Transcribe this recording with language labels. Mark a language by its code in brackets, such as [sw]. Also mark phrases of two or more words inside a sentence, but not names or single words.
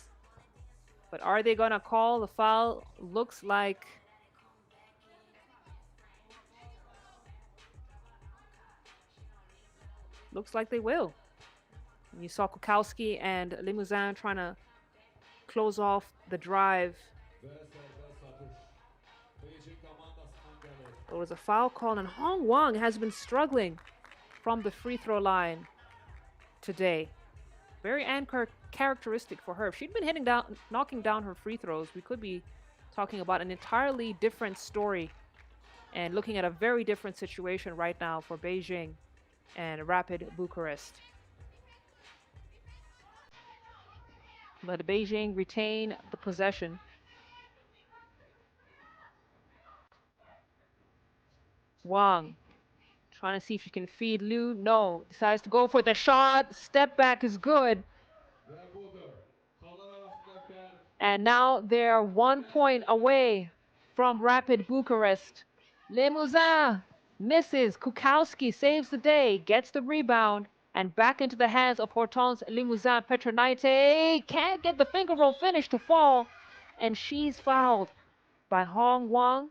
[en] But are they gonna call the foul? Looks like they will. And you saw Kukowski and Limousin trying to close off the drive. [az] Və sərbəst atış. Beijing komandasından gəlir. [en] There was a foul call, and Hong Wang has been struggling from the free throw line today. Very characteristic for her. If she'd been knocking down her free throws, we could be talking about an entirely different story and looking at a very different situation right now for Beijing and Rapid Bucharest. But Beijing retain the possession. Wang trying to see if she can feed Liu. No, decides to go for the shot. Step back is good. [az] Və budur. Xallar arasında fərq [en] And now they're 1 point away from Rapid Bucharest. Limousin misses. Kukowski saves the day, gets the rebound, and back into the hands of Hortense Limousin. Petronite can't get the finger roll finish to fall, and she's fouled by Hong Wang.